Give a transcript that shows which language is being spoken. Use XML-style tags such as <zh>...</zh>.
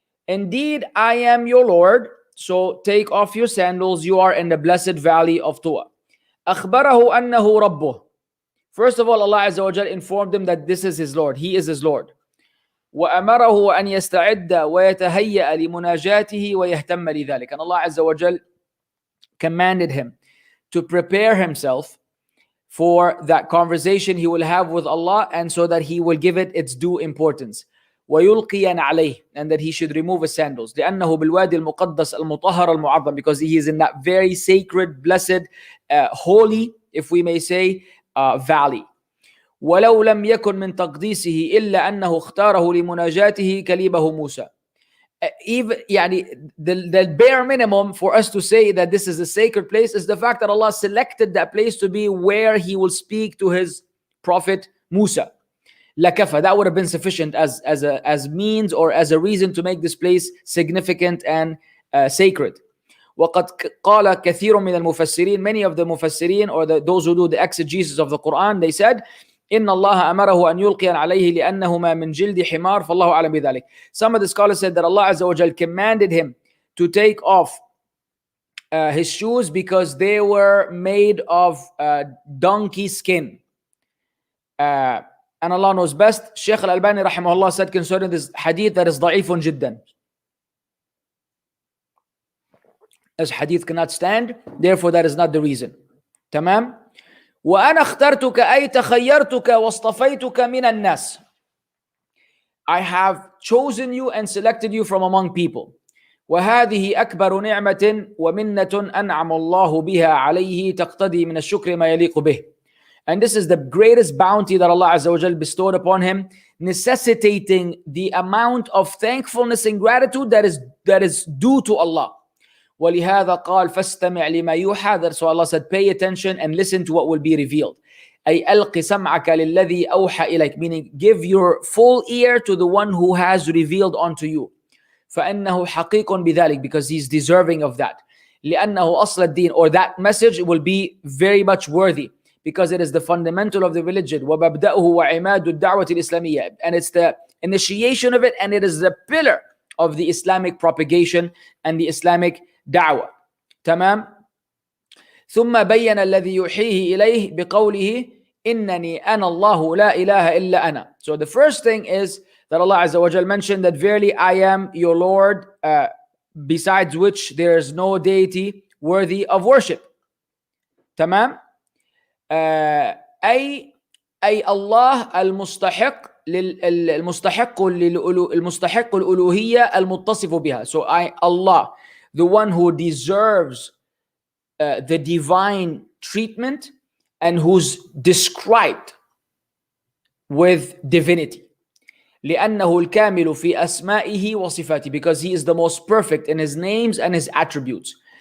<en>Indeed, I am your Lord, so take off your sandals, you are in the blessed valley of Tuwa.</en> <ar>أخبره أنه ربه.</ar> <en>First of all, Allah Azza wa Jal informed him that this is his Lord, he is his Lord.</en> <ar>وأمره أن يستعد ويتهيأ لمناجاته ويهتم لذلك.</ar> <en>And Allah Azza wa Jal commanded him to prepare himself for that conversation he will have with Allah, and so that he will give it its due importance.</en> <ar>ويلقي عليه,</ar> <en>and that he should remove his sandals.</en> <ar>لأنه بالوادي المقدس المطهر المعظم,</ar> <en>because he is in that very sacred, blessed, holy, if we may say, valley.</en> <ar>ولو لم يكن من تقديسه إلا أنه اختاره لمناجاته كليبه موسى.</ar> <en>Even</en> <ar>يعني</ar> <en>the bare minimum for us to say that this is a sacred place is the fact that Allah selected that place to be where he will speak to his prophet Musa.</en> <ar>لكفى,</ar> <en>that would have been sufficient as means or as a reason to make this place significant and sacred.</en> <ar>وقد قال كثير من المفسرين,</ar> <en>many of the mufassirin or those who do the exegesis of the Quran, they said</en> <ar>إن الله أمره أن يلقي عليه لأنهما من جلد حمار فالله أعلم بذلك.</ar> <en>Some of the scholars said that Allah Azza wa Jal commanded him to take off his shoes because they were made of donkey skin. And Allah knows best. Shaykh al-Albani rahimahullah said concerning this hadith that is</en> <ar>ضعيف جدا.</ar> <en>This hadith cannot stand, therefore that is not the reason.</en> <ar>تمام. وأنا اخترتك أي تخيرتك واصطفيتك من الناس.</ar> <en>I have chosen you and selected you from among people.</en> <ar>وهذه أكبر نعمة ومنة أنعم الله بها عليه تقتضي من الشكر ما يليق به.</ar> <en>And this is the greatest bounty that Allah Azza wa Jal bestowed upon him, necessitating the amount of thankfulness and gratitude that is due to Allah.</en> <ar>وَلِهَذَا قَالْ فَاسْتَمِعْ لِمَا يُوحَى.</ar> <en>That's why Allah said, pay attention and listen to what will be revealed.</en> <ar>أي ألق سمعك للذي أوحى إليك,</ar> <en>meaning give your full ear to the one who has revealed unto you.</en> <ar>فَإنه حقيق بذلك,</ar> <en>because he's deserving of that.</en> <ar>لأنه أصل الدين,</ar> <en>or that message will be very much worthy, because it is the fundamental of the religion.</en> <ar>وَمَبْدَأُهُ وَعِمَادُ الدَّعْوَةِ الْإِسْلَامِيَّةِ,</ar> <en>and it's the initiation of it, and it is the pillar of the Islamic propagation and the Islamic da'wah.</en> <ar>تمام. ثم بين الذي يوحيه إليه بقوله إنني أنا الله لا إله إلا أنا.</ar> <en>So the first thing is that Allah Azza wa Jal mentioned that verily I am your Lord, besides which there is no deity worthy of worship.</en> <ar>تمام. أي الله المستحق المستحق الألوهية المتصف بها.</ar> <en>So Allah, the one who deserves the divine treatment and who's described with divinity.</en> <ar>لأنه الكامل في أسمائه وصفاته,</ar> <en>because he is the most perfect in his names and his attributes.</en>